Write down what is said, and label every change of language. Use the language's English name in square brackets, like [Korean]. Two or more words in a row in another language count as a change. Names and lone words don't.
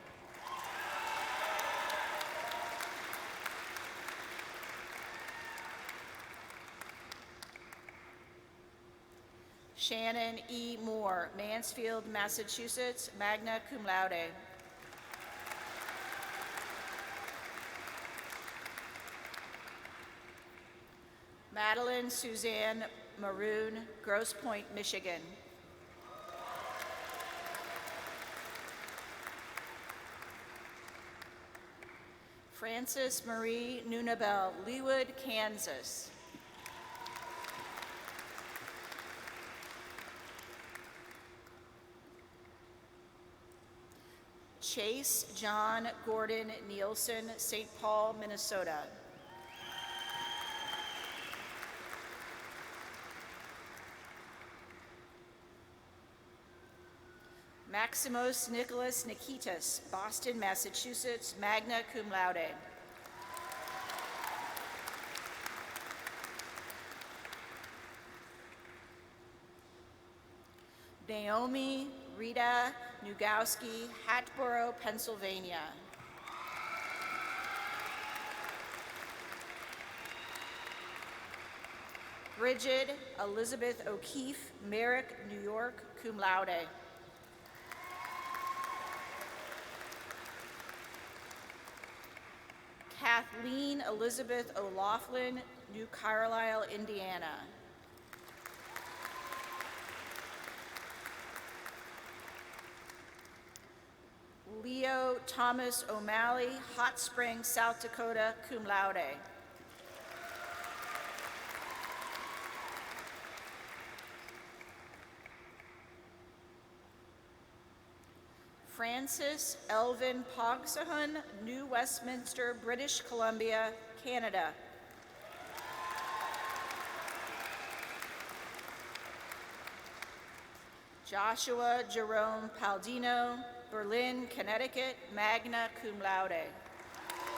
[English] Shannon E. Moore, Mansfield, Massachusetts, [Latin] magna cum laude. [English] Madeline Suzanne Maroon, Grosse Pointe, Michigan. Frances Marie Nunabel, Leawood, Kansas. Chase John Gordon Nielsen, St. Paul, Minnesota. Maximos Nicholas Nikitas, Boston, Massachusetts, [Latin] magna cum laude. [English] Naomi Rita Nugowski, Hatboro, Pennsylvania. Bridget Elizabeth O'Keefe, Merrick, New York, [Latin] cum laude. [English] Kathleen Elizabeth O'Laughlin, New Carlisle, Indiana. Leo Thomas O'Malley, Hot Springs, South Dakota, [Latin] cum laude. [English] Francis Elvin Pogsahun, New Westminster, British Columbia, Canada. Joshua Jerome Paldino, Berlin, Connecticut, [Latin] magna cum laude.